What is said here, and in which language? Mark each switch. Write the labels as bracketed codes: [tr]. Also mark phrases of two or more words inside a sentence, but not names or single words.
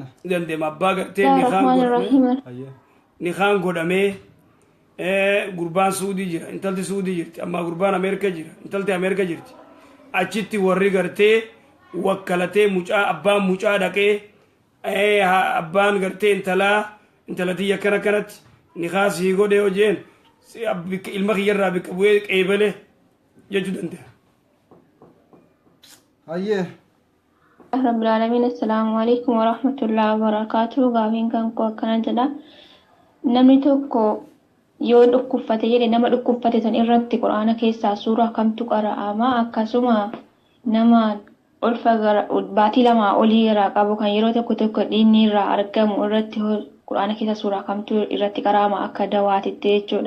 [om] Dandeema abbaa gartee nikaan godhamee gurbaan Suudii jira intalti Suudii jirti amma gurbaan Ameerika jira intalti Ameerika jirti achitti warri gartee wakkalatee mucaa abbaan mucaa dhaqee abbaan gartee intalati akkana kanatti nikaa sii godhee hojeen ilma kiyyarraa bikka bu'ee qeebale jechuu danda'a. Ayyee. [ar] رب العالمين، السلام عليكم ورحمة الله وبركاته. [om] Gaafiin kan koo akkana jedha. Namni tokko yoo dhukkubfate jedhe nama dhukkubfate san irratti Qur'aana keessaa suuraa kamtu qara'ama akkasuma nama ulfa baatii lama olii irraa qabu kan yeroo tokko tokko dhiigni irraa argamu irratti Qur'aana keessa suuraa kamtu irratti qara'ama akka dawaatitti jechuudha.